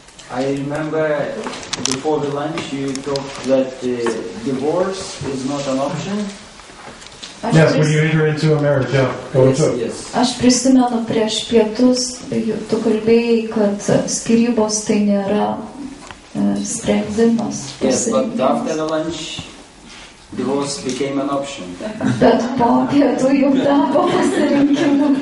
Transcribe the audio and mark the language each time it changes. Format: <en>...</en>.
<en>I remember before the lunch you talked that divorce is not an option. Yes, when you enter into a marriage, yeah. Go into it. Yes.</en> <lt>Aš prisimenu prieš pietus, tu kalbėjai, kad skyrybos tai nėra sprendimas.</lt> <en>Yes, but after the lunch, divorce became an option.</en> <lt>Bet po pietų jau tapo pasirinkimu.</lt>